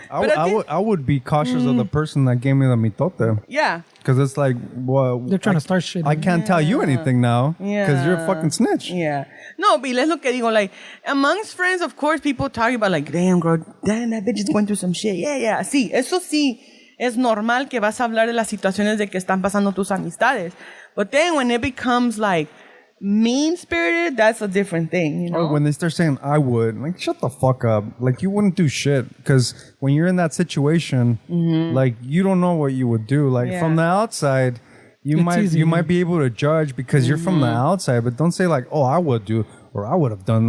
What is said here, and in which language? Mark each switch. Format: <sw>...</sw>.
<en>I would be cautious of the person that gave me the mitote. Yeah. Because it's like, well, They're trying to start shit. I can't tell you anything now. Because you're a fucking snitch. Yeah. No, but let's look at digo, like, amongst friends, of course, people talk about, like, damn, girl, damn, that bitch is going through some shit. Yeah.</en> <es>Sí, eso sí, es normal que vas a hablar de las situaciones de que están pasando tus amistades.</es> <en>But then when it becomes, like, mean-spirited, that's a different thing, you know? Or when they start saying, I would, like, shut the fuck up. Like, you wouldn't do shit. Because when you're in that situation, like, you don't know what you would do. Like, from the outside, you might be able to judge because you're from the outside, but don't say, like, oh, I would do, or I would have done.</en>